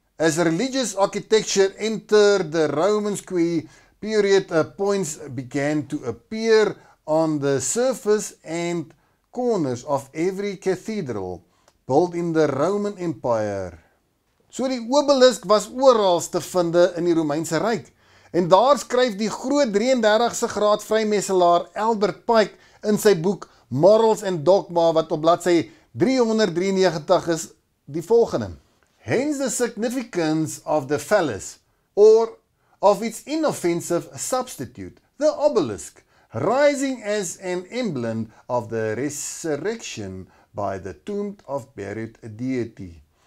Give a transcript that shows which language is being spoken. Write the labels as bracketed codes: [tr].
[en] As religious architecture entered the Roman square period, points began to appear on the surface and corners of every cathedral built in the Roman Empire. [af] So die obelisk was oral te vind in die Romeinse Ryk. En daar skryf die groot 33ste graad vrymesselaar Albert Pike in sy boek Morals and Dogma, wat op bladsy 393 is, die volgende. [en] Hence the significance of the phallus, or of its inoffensive substitute, the obelisk, rising as an emblem of the resurrection by the tomb of buried deity.